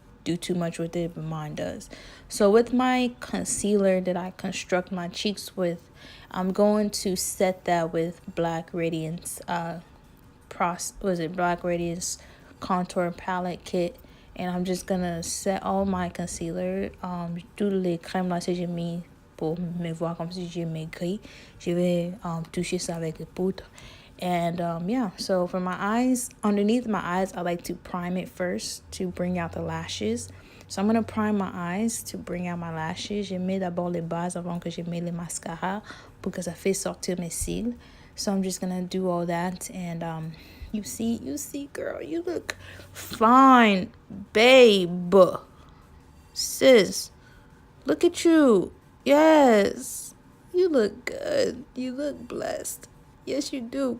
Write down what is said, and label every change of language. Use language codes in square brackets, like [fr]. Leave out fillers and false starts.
[en] do too much with it, but mine does. So with my concealer that I construct my cheeks with, I'm going to set that with Black Radiance Black Radiance contour palette kit. And I'm just gonna set all my concealer. [fr] Toutes les crèmes là que j'ai mis pour me voir comme si j'ai maigri. Je vais toucher ça avec le poudre. [en] And yeah, so for my eyes, underneath my eyes, I like to prime it first to bring out the lashes. So I'm gonna prime my eyes to bring out my lashes. [fr] Je mets d'abord les bases avant que je mets les mascaras pour que ça fait sortir mes cils. [en] So I'm just gonna do all that, and you see, girl, you look fine, babe. Sis, look at you. Yes, you look good. You look blessed. Yes, you do.